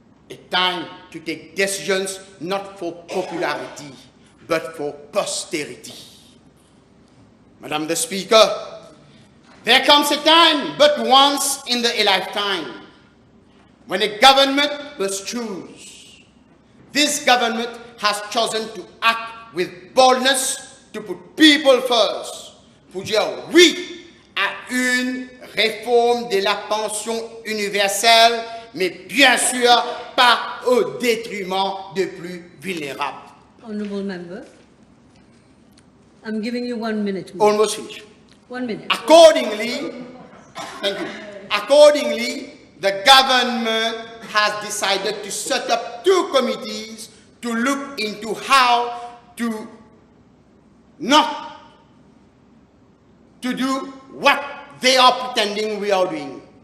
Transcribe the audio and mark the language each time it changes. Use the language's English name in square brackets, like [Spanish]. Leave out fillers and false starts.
[English] A time to take decisions not for popularity, but for posterity. Madam the Speaker, there comes a time, but once in a lifetime, when a government must choose. This government has chosen to act with boldness, to put people first, [French] pour dire oui à une réforme de la pension universelle, mais bien sûr pas au détriment des plus vulnérables. [English] Honourable Member, I'm giving you 1 minute more. Almost finished. 1 minute. Accordingly, thank you. Accordingly, the government has decided to set up 2 committees to look into how to not to do what they are pretending we are doing.